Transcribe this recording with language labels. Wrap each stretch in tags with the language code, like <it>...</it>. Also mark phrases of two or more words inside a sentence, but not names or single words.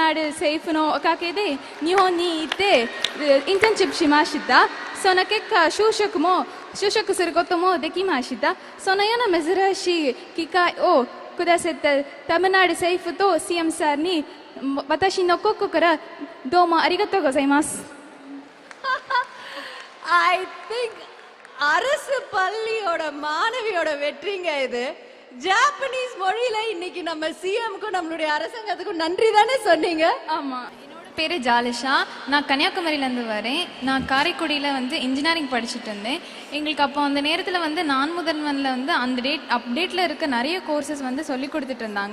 <ja>ナール政府のおかげで日本に行ってインターンシップしました。その結果就職することもできました。そのような珍しい機会をくださったタミルナード政府と CM さんに私の心からどうもありがとうございます。</ja> <en>I think</en> <ta>அரசு பள்ளியோட மாணவியோட வெற்றிங்க இது. ஜாப்பனீஸ் மொழியில இன்னைக்கு நம்ம சிஎம்க்கும் நம்மளுடைய அரசாங்கத்துக்கும் நன்றி தானே சொன்னீங்க. ஆமா. பேர் ஜாலிஷா. நான் கன்னியாகுமரியிலேருந்து வரேன். நான் காரைக்குடியில் வந்து இன்ஜினியரிங் படிச்சுட்டு இருந்தேன். எங்களுக்கு அப்போ அந்த நேரத்தில் வந்து நான் முதல்வனில் வந்து அந்த அப்டேட்டில் இருக்க நிறைய கோர்சஸ் வந்து சொல்லி கொடுத்துட்டு இருந்தாங்க.</ta>